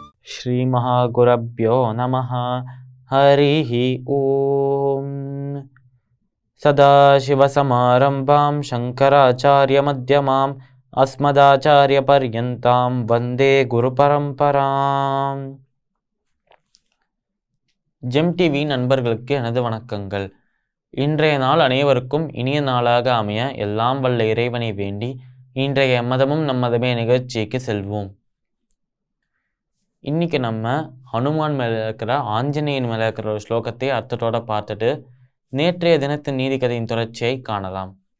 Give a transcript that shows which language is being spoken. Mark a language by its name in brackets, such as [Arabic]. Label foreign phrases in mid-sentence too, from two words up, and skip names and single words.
[Sanskrit] श्रीमहागुरुभ्यो नमः। हरिः ॐ। सदाशिवसमारम्भां शङ्कराचार्यमध्यमाम् अस्मदाचार्यपर्यन्तां वन्दे குருபரம்பராம். [Tamil] ஜெம் டிவி நண்பர்களுக்கு எனது வணக்கங்கள். இன்றைய நாள் அனைவருக்கும் இனிய நாளாக அமைய எல்லாம் வல்ல இறைவனை வேண்டி இன்றைய மதமும் நம்மதமே நிகழ்ச்சிக்கு செல்வோம். இன்னைக்கு நம்ம ஹனுமான் மேலே இருக்கிற ஆஞ்சநேயன் மேலே இருக்கிற ஒரு ஸ்லோகத்தை அர்த்தத்தோட பார்த்துட்டு நேற்றைய தினத்தின் நீதிக்கதையின் தொடர்ச்சியை காணலாம்.